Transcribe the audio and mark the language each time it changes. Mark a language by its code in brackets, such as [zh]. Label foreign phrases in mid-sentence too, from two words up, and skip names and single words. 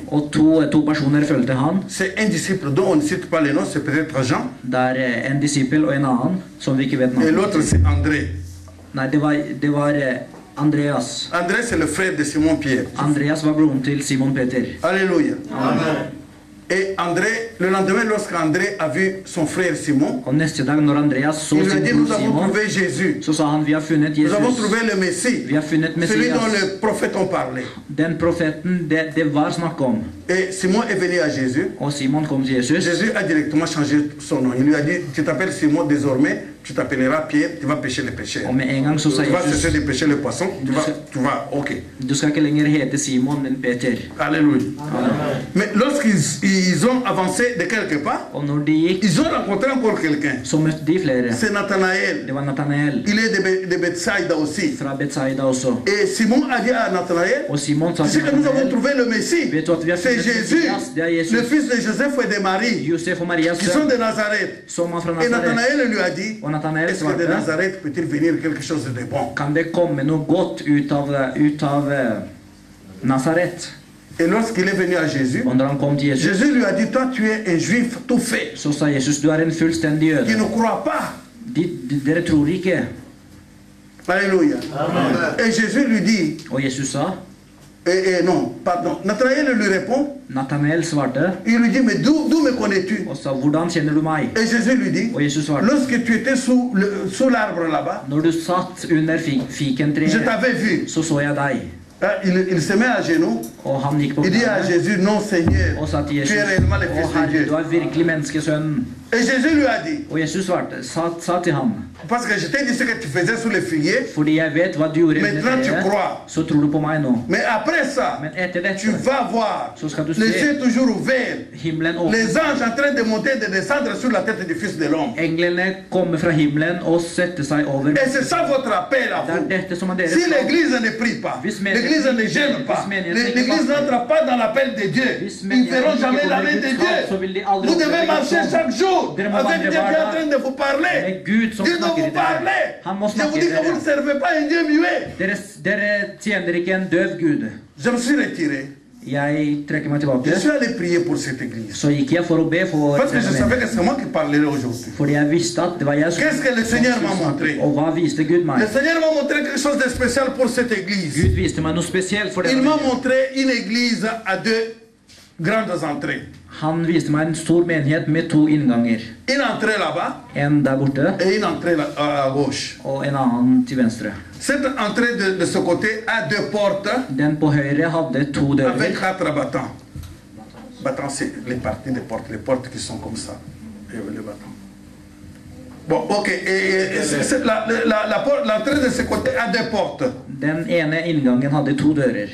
[no] Og to personer fulgte han. [fr] C'est un disciple dont on ne cite pas les noms, c'est peut-être Jean. [no] Det er en disippel og en annen som vi ikke vet [fr] Et [no] navnet. [fr] l'autre, c'est André. [no] Nei, det var Andreas. [fr] André, c'est le frère de Simon-Pierre. [no] Andreas var broren til Simon Peter. [fr] Alléluia. Amen. Et André, le lendemain, lorsqu'André a vu son frère Simon, [no] Og neste dag når Andreas så [fr] il lui a [no] sin [fr] dit, [no] bror [fr] nous avons [no] Simon, [fr] trouvé Jésus. [no] så sa han vi har funnet [fr] Nous avons [no] Jesus. [fr] trouvé le Messie. [no] Vi har funnet [fr] Celui dont [no] Messias. [fr] les prophètes ont parlé. [no] Den profeten det var snakk om. [fr] Et Simon est venu à Jésus. [no] Og Simon kom til Jesus. [fr] Jésus a directement changé son nom. Il lui a dit, tu t'appelles Simon désormais, tu t'appelleras Pierre, tu vas pêcher les pécheurs. [no] Og med en gang så sa [fr] Tu vas cesser [no] Jesus [fr] de pêcher les poissons, tu vas, [no] ok. du skal ikke lenger hete Simon, men Peter. [fr] Alléluia. Mais lorsqu'ils ont avancé de quelque part, [no] Og når de gikk, [fr] ils ont rencontré encore quelqu'un. [no] så møtte de flere. [fr] C'est Nathanaël. [no] Det var Nathanael [fr] Il est de Bethsaïda aussi. [no] fra Betsaida også. [fr] Et Simon a dit à Nathanaël, [no] Og Simon sa [fr] tu sais [no] til [fr] que nous avons [no] Nathanael, [fr] trouvé le Messie. [no] vet du at vi har [fr] C'est [no] funnet [fr] Jésus, [no] Messias? Det er [fr] le [no] Jesus. [fr] fils de Joseph et de Marie, [no] Josef og Marias [fr] qui sont [no] sønn, [fr] de Nazareth. [no] som var fra [fr] Et [no] Nazaret. [fr] Nathanaël lui a dit, [no] Og Nathanael [fr] est-ce que de [no] svarte, [fr] Nazareth peut-il venir quelque chose de bon? [no] kan det komme noe godt ut av Nazaret? [fr] Et lorsqu'il est venu à Jésus, [no] Og når han kom til Jesus, [fr] Jésus lui a dit, toi tu es un juif tout fait, [no] så sa Jesus, du er en fullstendig [fr] qui [no] jøde. [fr] ne croit pas. [no] Dere tror ikke. [fr] Alléluia. Et Jésus lui dit, [no] Og Jesus sa, [fr] non, pardon, Nathanaël lui répond, [no] Nathanael svarte, [fr] il lui dit, mais d'où me connais-tu? [no] og sa, hvordan kjenner du meg? [fr] Et Jésus lui dit, [no] Og Jesus svarte, [fr] lorsque tu étais sous l'arbre là-bas, [no] når du satt under [fr] je [no] fikentreet, [fr] t'avais vu. [no] så jeg deg. [fr] Il se met à genoux, [no] Og han gikk på [fr] il dit à [no] knærne [fr] Jésus, non Seigneur, [no] og sa til [fr] tu [no] Jesus, [fr] es réellement le [no] å [fr] Fils de [no] Herre, [fr] Dieu. [no] du er virkelig menneskesønnen. [fr] Et Jésus lui a dit, [no] Og Jesus svarte, sa til ham, [fr] parce que je t'ai dit ce que tu faisais sous les figuiers, [no] fordi jeg vet hva du gjorde under [fr] maintenant tu [no] treet, [fr] crois. [no] så tror du på meg nå. [fr] Mais après ça, [no] Men etter [fr] tu [no] dette, [fr] vas voir [no] så skal du [fr] les [no] se [fr] cieux toujours ouverts, [no] himmelen åpne. [fr] les anges en train de monter et de descendre sur la tête du Fils de l'homme. [no] Englene kommer fra himmelen og setter seg over. [fr] Et c'est ça votre appel à [no] Det er [fr] vous. [no] dette som er deres [fr] Si [no] kall. [fr] l'église ne prie pas, l'église ne gêne pas, l'église n'entre pas dans l'appel de Dieu, ils ne verront jamais la main de Dieu. Vous devez marcher chaque jour avec Dieu qui est en train de vous parler. [no] Med Gud som [fr] Dieu doit [no] snakker [fr] vous [no] i dere. [fr] parler. [no] Han må [fr] Je vous [no] snakke [fr] dis [no] i [fr] que vous ne [no] dere. [fr] servez pas un Dieu muet. [no] Dere tjener ikke en døv Gud. [fr] Je me suis retiré. [no] Jeg trekker meg [fr] Je [no] tilbake. [fr] suis allé prier pour cette église. [no] Så gikk jeg for å be for [fr] Parce que je [no] denne [fr] savais [no] menighet. [fr] que c'est moi qui parlerai aujourd'hui. [no] Fordi jeg visste at det var jeg som [fr] Qu'est-ce que le Seigneur m'a montré? [no] Og hva viste Gud [fr] Le [no] meg? [fr] Seigneur m'a montré quelque chose de spécial pour cette église. [no] Gud viste meg noe spesielt for [fr] Il [no] denne [fr] m'a [no] menigheten. [fr] montré une église à deux grandes entrées. [no] Han viste meg en stor menighet med to innganger. [fr] Une entrée là-bas [no] En der borte [fr] et une entrée à gauche. [no] og en annen til venstre. [fr] Cette entrée de ce côté a deux portes [no] Den på høyre hadde to dører. [fr] avec 4 battants. Battants, c'est les parties des portes, les portes qui sont comme ça. Et le battant. Bon, ok. L'entrée de ce côté a deux portes. [no] Den ene inngangen hadde to dører,